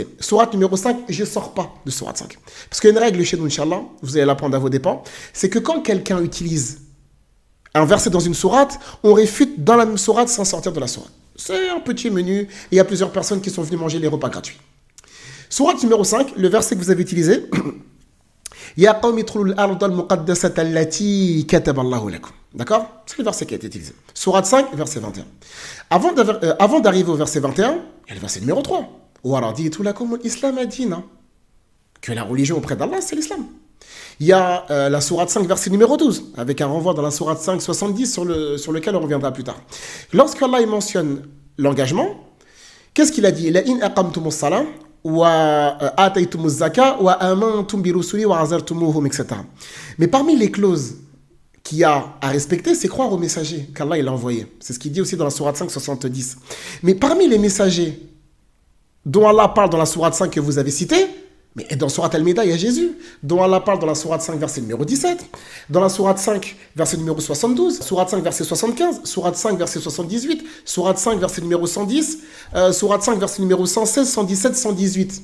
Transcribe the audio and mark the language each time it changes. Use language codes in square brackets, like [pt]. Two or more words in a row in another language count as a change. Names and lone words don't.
[fr] Sourate numéro 5, je ne sors pas de sourate 5. Parce qu'il y a une règle chez nous, Inch'Allah, vous allez l'apprendre à vos dépens, c'est que quand quelqu'un utilise un verset dans une sourate, on réfute dans la même sourate sans sortir de la sourate. C'est un petit menu, et il y a plusieurs personnes qui sont venues manger les repas gratuits. Sourate numéro 5, le verset que vous avez utilisé, [ar] يا قوم ادخلوا الأرض المقدسة التي كتب الله لكم. [fr] D'accord? C'est le verset qui a été utilisé. Sourate 5, verset 21. Avant d'arriver au verset 21, il y a le verset numéro 3. [ar] ورضيت لكم الإسلام دينا. [fr] Que la religion auprès d'Allah, c'est l'islam. Il y a la sourate 5, verset numéro 12, avec un renvoi dans la sourate 5, 70, sur lequel on reviendra plus tard. Lorsqu'Allah mentionne l'engagement, qu'est-ce qu'il a dit? [ar] لئن أقمتم الصلاة وآتيتم الزكاة وآمنتم برسلي وعزرتموهم, [fr] etc. Mais parmi les clauses qu'il y a à respecter, c'est croire aux messagers qu'Allah il a envoyés. C'est ce qu'il dit aussi dans la sourate 5, 70. Mais parmi les messagers dont Allah parle dans la sourate 5 que vous avez citée, mais dans Sourate Al-Maïda, il y a Jésus, dont Allah parle dans la Sourate 5, verset numéro 17, dans la Sourate 5, verset numéro 72, Sourate 5, verset 75, Sourate 5, verset 78, Sourate 5, verset numéro 110, Sourate 5, verset numéro 116, 117, 118.